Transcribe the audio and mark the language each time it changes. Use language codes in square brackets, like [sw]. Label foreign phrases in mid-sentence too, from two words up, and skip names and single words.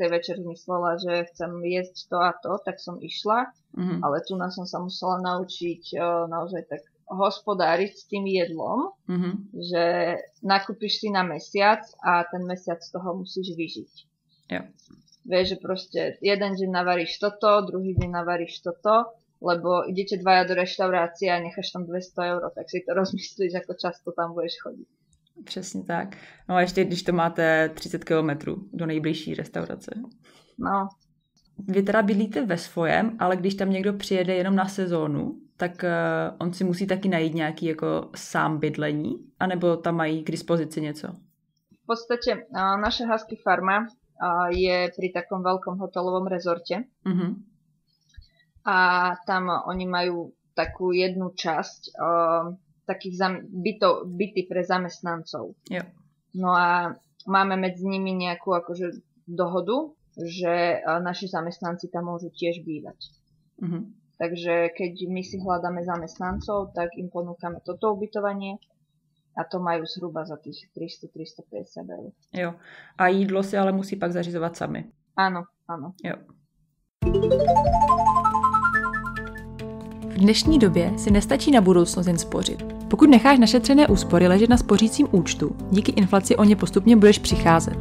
[sk] večer myslela, že chcem jesť to a to, tak som išla, ale tu som sa musela naučiť naozaj tak hospodáriť s tým jedlom, že nakúpiš si na mesiac a ten mesiac z toho musíš vyžiť. [cs] Jo. [sk] Vieš, že proste jeden deň navaríš toto, druhý deň navaríš toto, lebo idete dvaja do reštaurácie a necháš tam 200 eur, tak si to rozmyslíš, ako často tam budeš chodiť. [cs] Přesně tak. No a ještě, když to máte 30 kilometrů do nejbližší restaurace. No. Vy teda bydlíte ve svojem, ale když tam někdo přijede jenom na sezónu, tak on si musí taky najít nějaký jako sám bydlení, anebo tam mají k dispozici něco? [sk] V podstate naša husky farma je pri takom veľkom hotelovom rezorte. A tam oni majú takú jednu časť takých byty pre zamestnancov. [cs] Jo. [sk] No a máme medzi nimi nejakú akože dohodu, že naši zamestnanci tam môžu tiež bývať. Takže keď my si hľadáme zamestnancov, tak im ponúkame toto ubytovanie a to majú zhruba za tých 300-350 eur. [cs] Jo. A jídlo si ale musí pak zařizovat sami. [sk] Áno, áno. [cs] Jo. V dnešní době si nestačí na budoucnost jen spořit. Pokud necháš našetřené úspory ležet na spořícím účtu, díky inflaci o ně postupně budeš přicházet.